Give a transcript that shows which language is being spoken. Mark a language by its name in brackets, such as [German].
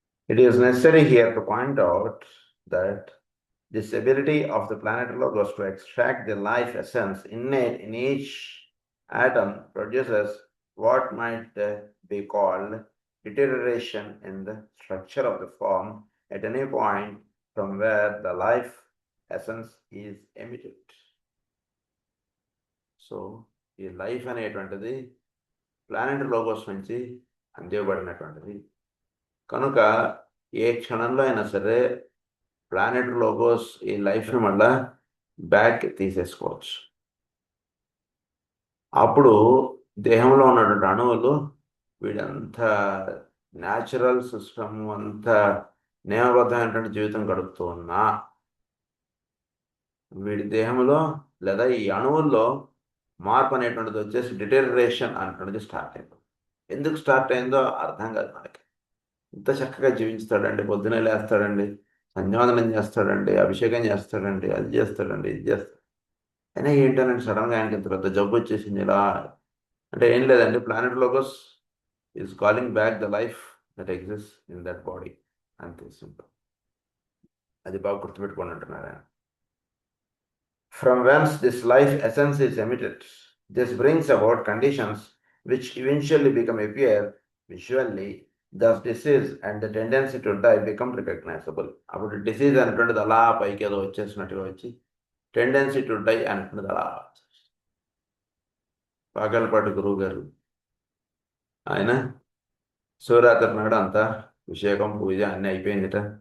[English] It is necessary here to point out that this ability of the planet Logos to extract the life essence innate in each atom produces what might be called deterioration in the structure of the form at any point from where the life essence is emitted. [Telugu] So, ఈ life అనేటువంటిది planet logos నుంచి అందివ్వబడినటువంటిది కనుక ఏ క్షణంలో అయినా సరే planet logos ఈ లైఫ్ని మళ్ళా బ్యాక్ తీసేసుకోవచ్చు. అప్పుడు దేహంలో ఉన్నటువంటి అణువులు వీడంతా న్యాచురల్ సిస్టమ్ అంతా నియమబద్ధమైనటువంటి జీవితం గడుపుతూ ఉన్నా వీడి దేహంలో లేదా ఈ అణువుల్లో మార్పు అనేటువంటిది వచ్చేసి డిటెరిరేషన్ అనేటువంటిది స్టార్ట్ అయింది. ఎందుకు స్టార్ట్ అయిందో అర్థం కాదు మనకి. ఇంత చక్కగా జీవిస్తాడండి, పొద్దునే లేస్తాడండి, సంధ్యావందనం చేస్తాడండి, అభిషేకం చేస్తాడండి, అది చేస్తాడండి, ఇది చేస్తాడు. అయినా ఏంటనండి సడన్గా ఆయనకి ఇంత పెద్ద జబ్బు వచ్చేసింది ఇలా అంటే ఏం లేదండి. [English] Planet Logos is calling back the life that exist in that body. [Telugu] అంతే [English] Simple. [Telugu] అది బాగా గుర్తుపెట్టుకొని అంటున్నారు ఆయన. [English] From whence this life essence is emitted, this brings about conditions which eventually appear visually. Thus disease and the tendency to die become recognizable. [Telugu] అప్పుడు disease అనేటువంటిది అలా పైకి ఏదో వచ్చేసినట్టుగా వచ్చి టెండెన్సీ టు డై అనేటువంటిది అలా పాగలపాటి గురువు గారు ఆయన శివరాత్రి నాడు అంతా అభిషేకం పూజ అన్నీ అయిపోయిందిట.